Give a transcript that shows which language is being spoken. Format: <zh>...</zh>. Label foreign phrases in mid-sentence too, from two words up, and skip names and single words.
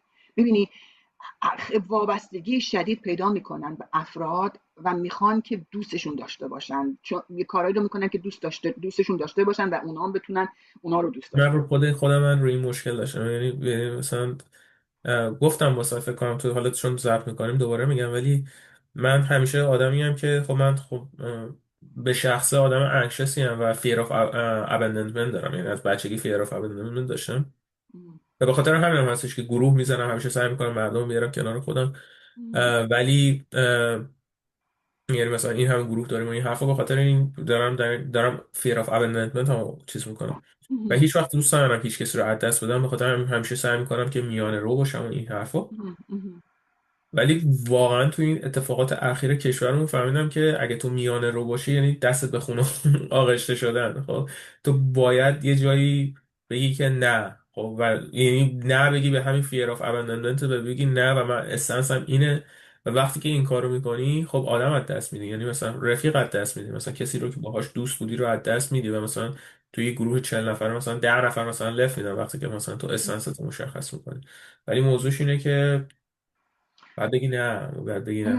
<fa>ببینی وابستگی شدید پیدا میکنن به افراد و میخوان که دوستشون داشته باشن، چون یه کارایی رو میکنن که دوستشون داشته باشن و اونا هم بتونن اونا رو دوست من داشته رو خود من روی این مشکل داشتم. یعنی مثلا گفتم واسه فکر کنم تو حالت چون ضبط میکنیم دوباره میگم، ولی من همیشه آدمی هم که خب من خب به شخصه آدم انکشسی هم و</fa> <en>fear of abandonment</en> <fa>دارم. یعنی از بچگی</fa> <en>fear of abandonment</en> <fa>داشتم باشن. و به خاطر همین هم هستش که گروه میزنم، همیشه سعی میکنم مردم رو بیارم کنار خودم. ولی یعنی مثلا این هم گروه داریم و این حرفا، به خاطر این دارم</fa> <en>fear of abandonment</en> <fa>هم چیز میکنم. و مهم. هیچ وقت دوست ندارم هیچ کسی رو از دست بدم، بخاطر همیشه سعی میکنم که میانه رو باشم و این حرفا. مهم. مهم. ولی واقعا تو این اتفاقات اخیر کشورمون فهمیدم که اگه تو میانه رو باشی یعنی دستت به خونه آغشته شدن. خب تو باید یه جایی بگی که نه. خب و یعنی نه بگی به همین</fa> <en>fear of abandonment،</en> <fa>بگی نه و من استنسم اینه. و وقتی که این کارو میکنی خب آدم از دست میدی، یعنی مثلا رفیق از دست میدی، مثلا کسی رو که باهاش دوست بودی رو از دست میدی و مثلا توی یه گروه 40 نفر مثلا 10 نفر مثلا لف میدن وقتی که مثلا تو استنس مشخص میکنی. ولی موضوعش اینه که بعد بگی نه، بعد بگی نه.</fa>